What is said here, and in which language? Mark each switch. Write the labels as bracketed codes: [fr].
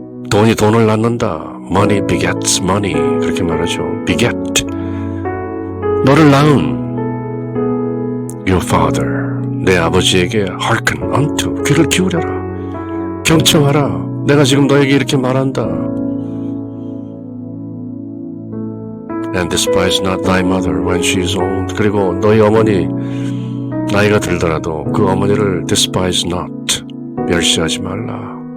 [ko] 돈이 돈을 낳는다. [en] Money begets money. [ko] 그렇게 말하죠. beget. 너를 낳은 [en] your father. [ko] 내 아버지에게 [en] hearken unto. [ko] 귀를 기울여라. 경청하라. 내가 지금 너에게 이렇게 말한다. [en] And despise not thy mother when she is old. [ko] 그리고 너희 어머니 나이가 들더라도 그 어머니를 [en] despise not, [ko] 멸시하지 말라.